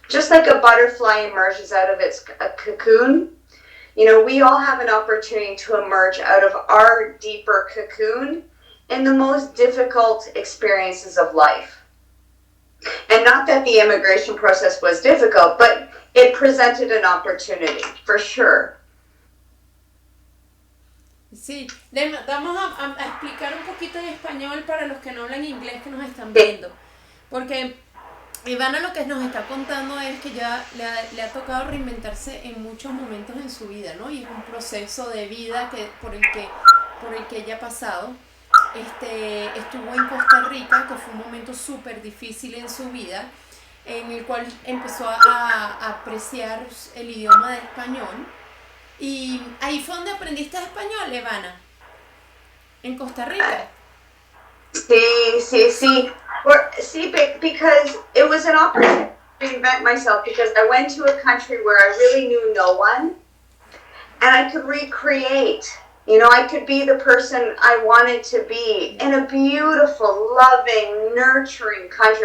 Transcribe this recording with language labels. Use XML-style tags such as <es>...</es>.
<en>Just like a butterfly emerges out of its cocoon, you know, we all have an opportunity to emerge out of our deeper cocoon in the most difficult experiences of life. And not that the immigration process was difficult, but it presented an opportunity, for sure.</en> <es>Sí, vamos a explicar un poquito en español para los que no hablan inglés que nos están viendo. Porque Evana lo que nos está contando es que ya le ha tocado reinventarse en muchos momentos en su vida, ¿no? Y es un proceso de vida por el que ella ha pasado. Estuvo en Costa Rica, que fue un momento súper difícil en su vida, en el cual empezó a apreciar el idioma del español. Y ahí fue donde aprendiste español, Evana, en Costa Rica. Sí.</es> <en>Because it was an opportunity to reinvent myself, because I went to a country where I really knew no one, and I could recreate. You know, I could be the person I wanted to be in a beautiful, loving, nurturing country.</en>